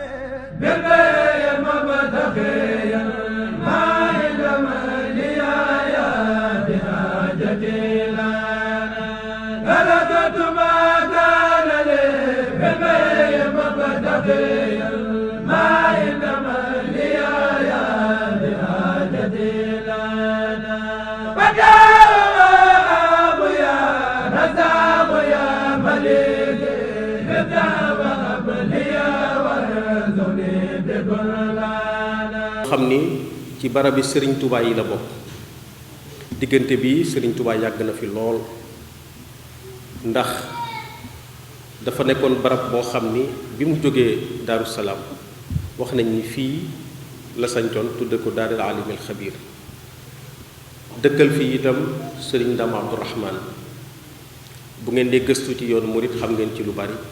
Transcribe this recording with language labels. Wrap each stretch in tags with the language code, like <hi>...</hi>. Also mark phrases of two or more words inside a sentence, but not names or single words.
<ar>بالبيع مبتغيا ما علم لي يا بحاجتي لنا تركت ما كان لي بالبيع مبتغيا ما علم لي يا بحاجتي لنا فجاء يا رزاق يا مليك</ar> <wo>xam ni ci barabi Serigne Touba yi la bokk diggante bi Serigne Touba yàgg na fi lool ndax dafa nekkoon barab boo xam ni bi mu jógee Daaru Salaam wax nañ ni fii la sañcoon tudde ko Daarul Alimil Xabiir dëkkal fii itam Serigne Ndam Abdourahman bu ngeen dee gëstu ci yoonu murit xam ngeen ci lu bari</wo>